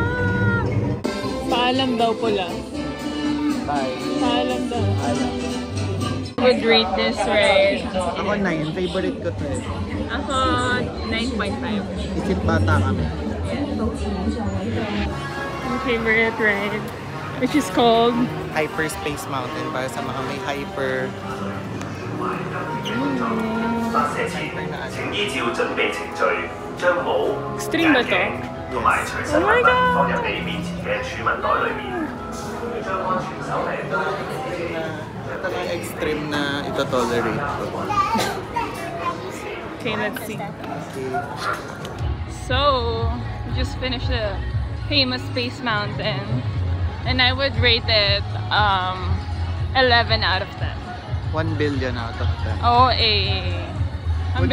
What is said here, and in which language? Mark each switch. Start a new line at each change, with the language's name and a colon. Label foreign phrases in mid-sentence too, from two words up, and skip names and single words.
Filipino: Paalam daw pula. Bye. Paalam daw.
English: Would rate this ride.
Filipino: Ako 9. Favorite ko to eh. Ako 9.5. Isip bata kami.
English: My favorite ride, which is called
Filipino: Hyperspace Mountain para sa mga may hyper.
Cantonese: 發射前，請依照準備程序，將帽、
Filipino: Extreme ba to?
Cantonese: 同埋隨身物品放入你面前嘅儲物袋裏面，將安全手領。
Filipino: Ito na yung extreme na ito-tolerate ko.
English: Okay, let's see. So, we just finished the famous Space Mountain, and I would rate it 11 out of 10. 1 billion out of 10.
Filipino: Oh, eh. Ang